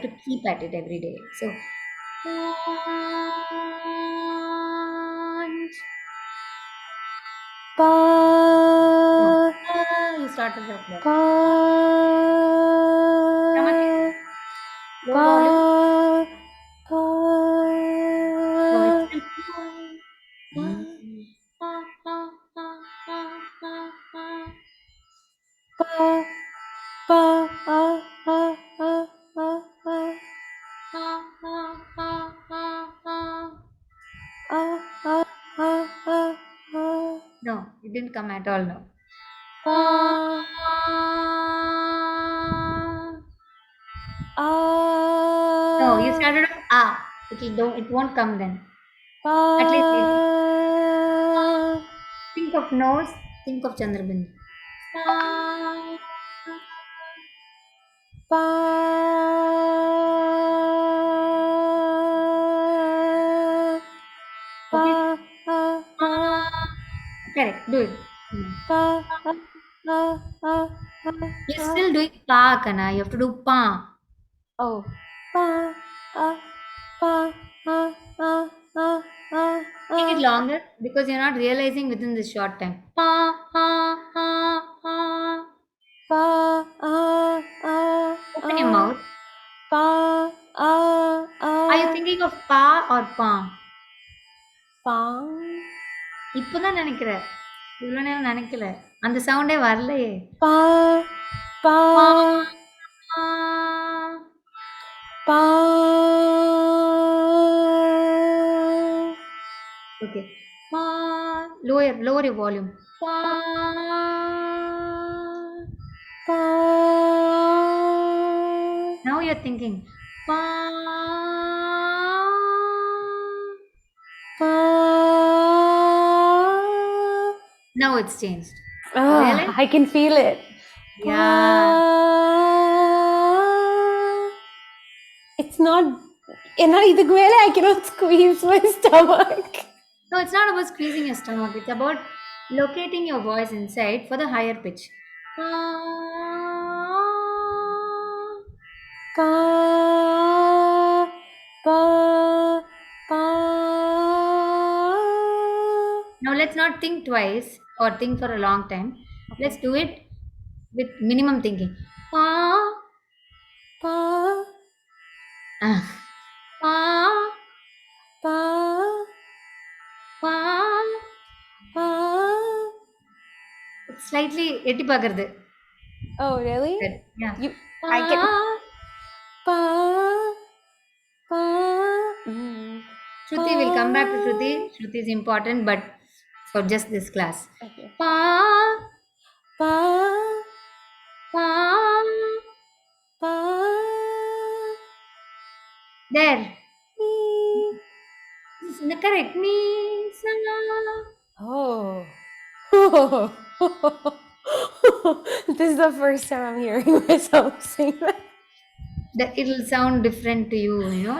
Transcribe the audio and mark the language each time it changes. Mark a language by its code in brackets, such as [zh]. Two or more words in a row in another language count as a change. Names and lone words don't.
[en] to keep at it every day. So, and Pa, no, you started off there. pa, Stomach in, low volume. pa, No, it's pa. still. Pa, pa, ah, ah, ah, ah, ah, ah, ah, ah, ah, ah, No, it didn't come at all now. pa, No, you ah, started off ah. It won't come then. pa, At least think of nose, think of Chandrabindu. pa, pa, Okay? ah, ah, Correct, do it. pa, ah, ah, ah, ah, You're ah. still doing pa, Kana. You have to do pa. Oh, pa, ah, pa, ah, ah, ah, ah, Make it ah, longer because you're not realizing within this short time. Pa, ha, ha, ha. pa, ah, ah, Open your ah, mouth. pa, ah, Are you ah, thinking of pa or pa? pang, [ta] இப்பதான் நினைக்கிற இவ்வளவு நேரம் நினைக்கல அந்த சவுண்டே வரலையே pa, pa, பா, pa, [en] okay. Lower your volume. Pa. pa, Now you're thinking. Pa. pa. Now it's changed. You Ah, realize? I can feel it. Pa. Yeah. It's not. [ta] ஏன்னா இதுக்கு மேல [en] I cannot squeeze my stomach. No, it's not about squeezing your stomach. It's about locating your voice inside for the higher pitch. Pa. Pa, pa, pa. Now let's not think twice or think for a long time. Let's Okay. do it with minimum thinking. Pa, Pa, ah, pa, pa, pa. pa. It's slightly [ta] எட்டி பார்க்கறது. [en] Oh, really? Good. Yeah. You, Pa, I get pa, pa, mm, pa. Shruti, will come back to Shruti. Shruti is important, but for just this class. Okay. Pa, Pa, pa. pa, There. me. This is correct. Me, sa. Oh. This is the first time I'm hearing myself sing that. That it'll sound different to you, you know.